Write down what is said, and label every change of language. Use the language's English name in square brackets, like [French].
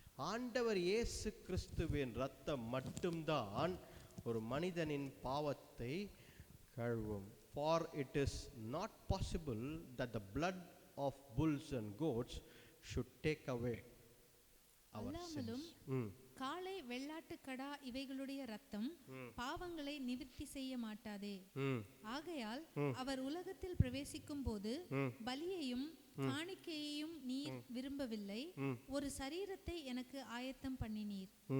[Tamil] ஆண்டவர் இயேசு கிறிஸ்துவின் ரத்தம் மட்டும்தான் ஒரு மனிதனின் பாவத்தை கழுவும். [English] For it is not possible that the blood of bulls and goats should take away our sins. [Tamil] காளை வெள்ளாட்டுக்கடா இவைகளுடைய ரத்தம் பாவங்களை நிவிர்த்தி செய்ய மாட்டாதே. ஆகையால் அவர் உலகத்தில் பிரவேசிக்கும் போது பலியையும் காணிக்கையையும் நீர் விரும்பவில்லை, ஒரு சரீரத்தை எனக்கு ஆயத்தம் பண்ணினீர்.